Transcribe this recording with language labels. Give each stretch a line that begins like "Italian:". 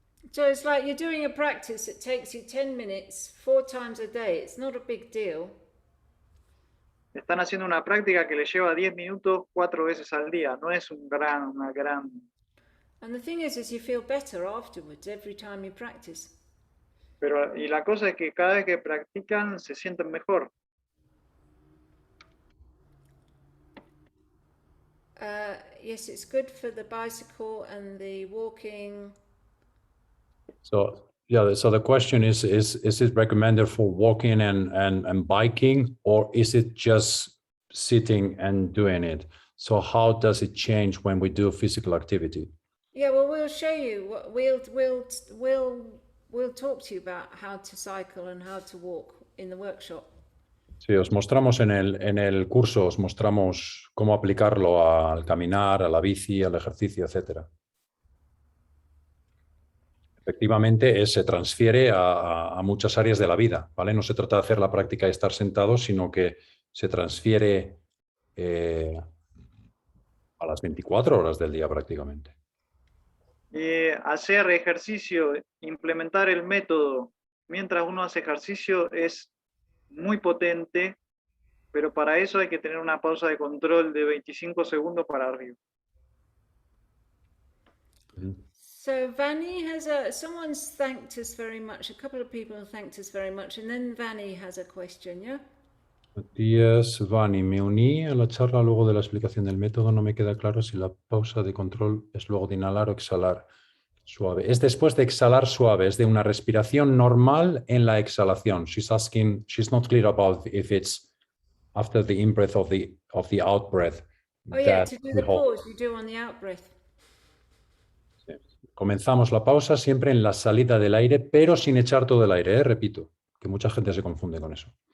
English: So it's like you're doing a practice that takes you 10 minutes, 4 times a day. It's not a big deal.
Spanish: Están haciendo una práctica que les lleva 10 minutos 4 veces al día. No es una gran...
English: And the thing is you feel better afterwards every time you practice.
Spanish: Pero, y la cosa es que cada vez que practican se sienten mejor.
English: Yes, it's good for the bicycle and the walking. So yeah, so the question is it recommended for walking and biking, or is it just sitting and doing it? So how does it change when we do physical activity? Yeah, well, we'll show you. We'll talk to you about how to cycle and how to walk in the workshop.
Spanish: Sí, os mostramos en el curso, os mostramos cómo aplicarlo al caminar, a la bici, al ejercicio, etcétera. Efectivamente, se transfiere a muchas áreas de la vida, ¿vale? No se trata de hacer la práctica y estar sentado, sino que se transfiere a las 24 horas del día prácticamente. Hacer ejercicio, implementar el método mientras uno hace ejercicio es muy potente, pero para eso hay que tener una pausa de control de 25 segundos para arriba.
English: So Vanny someone's thanked us very much. A couple of people have thanked us very much, and then Vanny has a question, yeah?
Spanish: Matías, Vani, me uní a la charla luego de la explicación del método. No me queda claro si la pausa de control es luego de inhalar o exhalar suave. Es después de exhalar suave, es de una respiración normal en la exhalación.
English: She's asking, she's not clear about if it's after the in-breath of the out-breath. Oh yeah, to do the pause you do on the out-breath.
Spanish: Sí. Comenzamos la pausa siempre en la salida del aire, pero sin echar todo el aire, repito, que mucha gente se confunde con eso.